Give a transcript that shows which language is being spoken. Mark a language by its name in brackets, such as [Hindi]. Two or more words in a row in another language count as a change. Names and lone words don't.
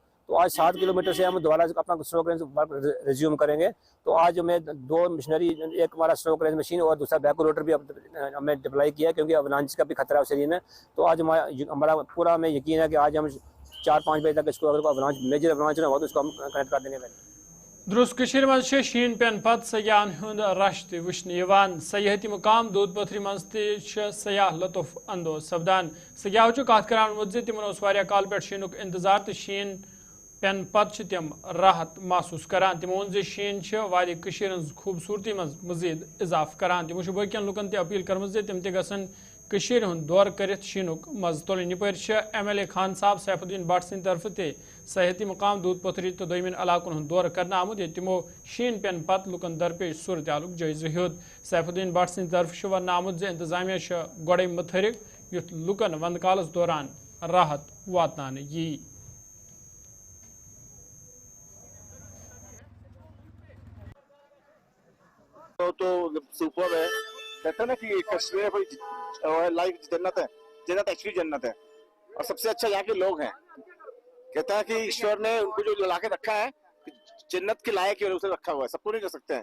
[Hindi] तो आज 7 किलोमीटर से हम दोबारा अपना [English] snow crane work [Hindi] रिज्यूम करेंगे। तो आज हमें 2 मशीनरी, एक हमारा [English] snow crane machine [Hindi] और दूसरा [English] back rotor [Hindi] भी हमें डिप्लाई किया, क्योंकि अवलांच का भी खतरा है उस एरिया में। तो आज हमारा पूरा हमें यकीन है कि आज हम 4-5 बजे तक इसको अगर अवलांच [English] major avalanche [Hindi] ना हो तो इसको हम कनेक्ट कर देंगे। [Kashmiri] दुरुस्त कश्मीर मज शीन पेन पत सयाहन हुंद रश त वुचन सयाहती मुकाम दूध पथरी मज सयाह लुत्फ अंदोज सपदान। सयाह कत करान वोत तिमन उस काल पे शीनुक इंतजार तो शीन पेन पत तिम राहत महसूस करान। तिमो वोन शीन वादी कश्मीर खूबसूरती मज मजीद इजाफ करान। तिमो बकियन लुकन त अपील कर्म तिम त गसन कशीर हुंद दौर करित शीनुक मज तुलन यपर MLA खान साहब सैफुद्दीन भट्ट सिंद तरफ ते सहिती मकाम दूध पथरी तो दोमिन इलाकन हुंद दौर करने आमुद ये तिमो शीन पेन पत लुकन दरपेश सूरत हालुक जायज़ हेद सैफुद्दीन भट्ट सिंद तरफ वन आमुद जे इंतजामिया गोड़े मुतहरिक युथ लुकन वंद कालस दौरान राहत वातनाने यी। [Hindi] तो सुपर है, कहते हैं ना कि कश्मीर भाई लाइफ जन्नत है, जन्नत एक्चुअली जन्नत है और सबसे अच्छा यहाँ के लोग हैं। कहता है कि ईश्वर ने उनको जो ला के रखा है जन्नत के लायक है, उसे रखा हुआ है, सबको नहीं कर सकते हैं।